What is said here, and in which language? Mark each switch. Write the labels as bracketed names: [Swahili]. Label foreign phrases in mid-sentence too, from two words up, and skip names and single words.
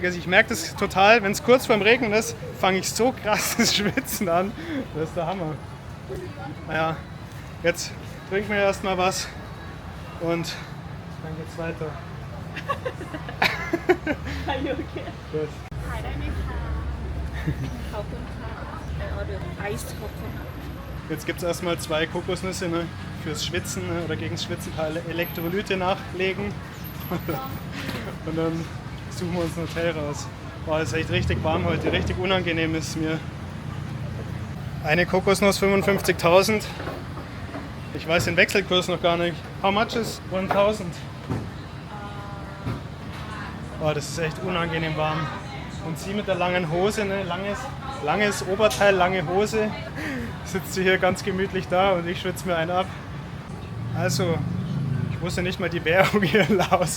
[German] Also ich merke das total, wenn es kurz vorm Regen ist, fange ich so krass das Schwitzen an. Das ist der Hammer. Naja, Jetzt trinken wir erstmal was und dann geht's weiter. Gut. [Thai] ถ่ายได้ไหมคะ ขอบคุณค่ะเอาเดี๋ยวไอซ์ขอบคุณค่ะ [German] Jetzt gibt es erstmal 2 Kokosnüsse, ne, fürs Schwitzen, ne, oder gegen das Schwitzen ein paar Elektrolyte nachlegen. Und dann suchen wir uns ein Hotel raus. Boah, es ist echt richtig warm heute, richtig unangenehm ist es mir. Eine Kokosnuss 55.000. Ich weiß den Wechselkurs noch gar nicht. [English] How much is 1.000? [German] Oh, das ist echt unangenehm warm. Und sie mit der langen Hose, ne? langes Oberteil, lange Hose, sitzt sie hier ganz gemütlich da und ich schwitze mir einen ab. Also, ich wusste nicht mal die Währung hier in Laos.